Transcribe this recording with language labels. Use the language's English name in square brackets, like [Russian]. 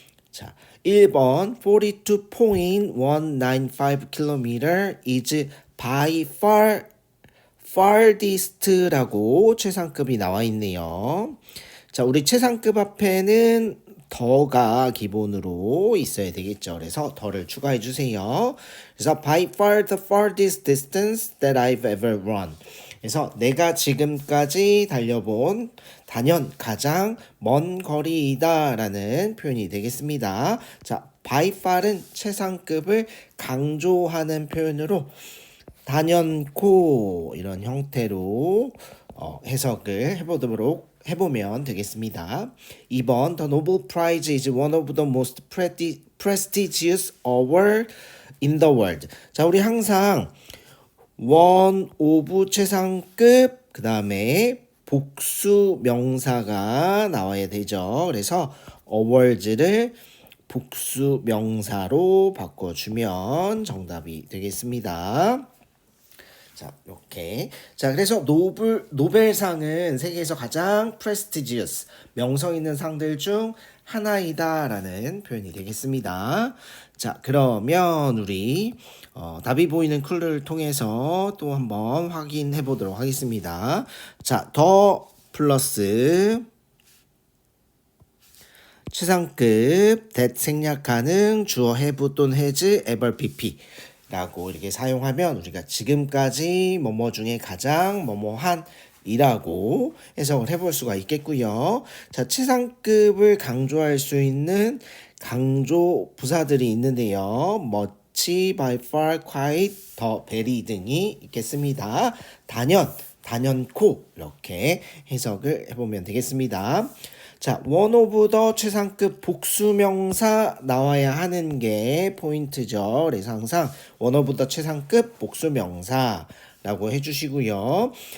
[Korean] 자, 1번 42.195km [English] is by farthest [Korean] 라고 최상급이 나와 있네요. 자, 우리 최상급 앞에는 더가 기본으로 있어야 되겠죠. 그래서 더를 추가해 주세요. 그래서 [English] by far the farthest distance that I've ever run. [Korean] 그래서 내가 지금까지 달려본 단연 가장 먼 거리이다 라는 표현이 되겠습니다. 자, by far은 최상급을 강조하는 표현으로 단연코 이런 형태로 해석을 해보면 되겠습니다. [English] 2번 The Nobel Prize is one of the most prestigious awards in the world. [Korean] 자, 우리 항상 원 오브 최상급 그 다음에 복수 명사가 나와야 되죠. 그래서 awards를 복수 명사로 바꿔주면 정답이 되겠습니다. 자, 이렇게. 자, 그래서 노벨상은 세계에서 가장 prestigious, 명성 있는 상들 중 하나이다라는 표현이 되겠습니다. 자, 그러면 우리 답이 보이는 쿨을 통해서 또 한번 확인해 보도록 하겠습니다. 자, 더 플러스 최상급 that 생략 가능 주어 have 또는 has ever pp 라고 이렇게 사용하면 우리가 지금까지 뭐뭐 중에 가장 뭐뭐한 이라고 해석을 해볼 수가 있겠고요. 자, 최상급을 강조할 수 있는 강조 부사들이 있는데요. much, by far, quite, 더, very 등이 있겠습니다. 단연코 이렇게 해석을 해보면 되겠습니다. 자, one of the 최상급 복수명사 나와야 하는 게 포인트죠. 그래서 항상 one of the 최상급 복수명사라고 해주시고요.